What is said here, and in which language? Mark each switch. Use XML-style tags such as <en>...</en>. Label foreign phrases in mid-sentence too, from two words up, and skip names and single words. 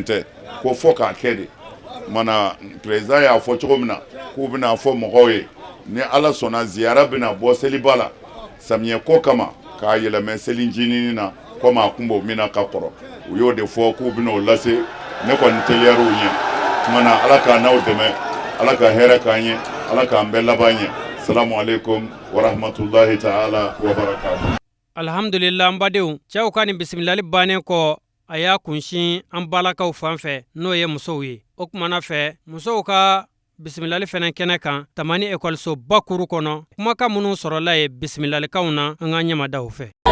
<bm>tɛ ko fɔ k'a kɛ de mana président y'a fɔ cogo min na k'u bɛna fɔ mɔgɔw ye ni ala sɔnna ziyara bɛna bɔ seliba la samiyɛ ko kama k'a yɛlɛmɛ seli ncinin na komi a kun b'o min na ka kɔrɔ u y'o de fɔ k'u bɛn'o lase ne kɔni teliyara u ɲɛ mana ala k'a n'aw dɛmɛ ala ka hɛrɛ k'an ye ala k'an bɛɛ laban ɲɛ</bm> <ar>السلام عليكم ورحمة الله تعالى وبركاته.</ar> <bm>Alhamdulillah an badenw cɛw ka nin bisimilali bannen kɔ a y'a kunsin an balakaw fan fɛ n'o ye musow ye o kumana fɛ musow ka bisimilali fɛnɛ kɛnɛ kan Tamani ekɔliso bakuru kɔnɔ kumakan minnu sɔrɔla ye bisimilalikanw na an ka ɲɛmadaw fɛ.</bm>